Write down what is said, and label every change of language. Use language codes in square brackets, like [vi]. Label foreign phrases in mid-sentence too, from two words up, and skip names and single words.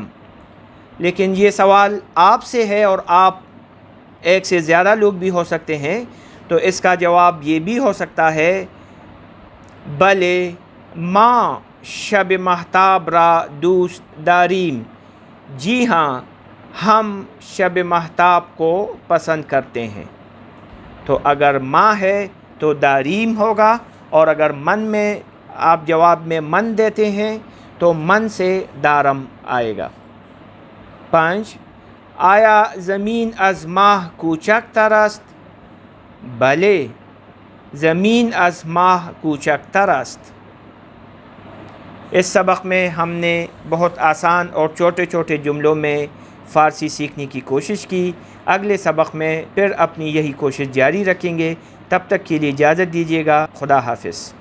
[ur] لیکن یہ سوال آپ سے ہے اور آپ ایک سے زیادہ لوگ بھی ہو سکتے ہیں، تو اس کا جواب یہ بھی ہو سکتا ہے [fa] بلے ما شب مهتاب را دوست داریم۔ [ur] جی ہاں، ہم شب مهتاب کو پسند کرتے ہیں۔ تو اگر ما ہے تو داریم ہوگا، اور اگر من میں آپ جواب میں من دیتے ہیں تو من سے دارم آئے گا۔ [fa] 5 آیا زمین از ماه کوچکتر است؟ بله، زمین از ماه کوچکتر است۔ [ur] اس سبق میں ہم نے بہت آسان اور چھوٹے چھوٹے جملوں میں فارسی سیکھنے کی کوشش کی۔ اگلے سبق میں پھر اپنی یہی کوشش جاری رکھیں گے۔ تب تک کے لیے اجازت دیجیے گا۔ خدا حافظ۔